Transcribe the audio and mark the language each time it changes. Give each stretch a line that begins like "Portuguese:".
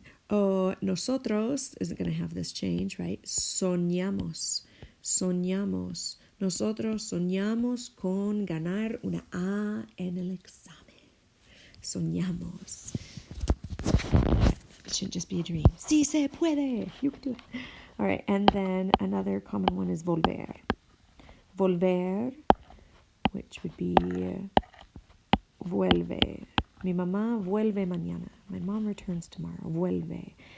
English: Nosotros isn't going to have this change, right?
Spanish: Soñamos. Soñamos. Nosotros soñamos con ganar una A en el examen. Soñamos.
English: It shouldn't just be a dream.
Spanish: Sí se puede.
English: You can do it. All right, and then another common one is volver. Volver, which would be vuelve.
Spanish: Mi mamá vuelve mañana.
English: My mom returns tomorrow.
Spanish: Vuelve.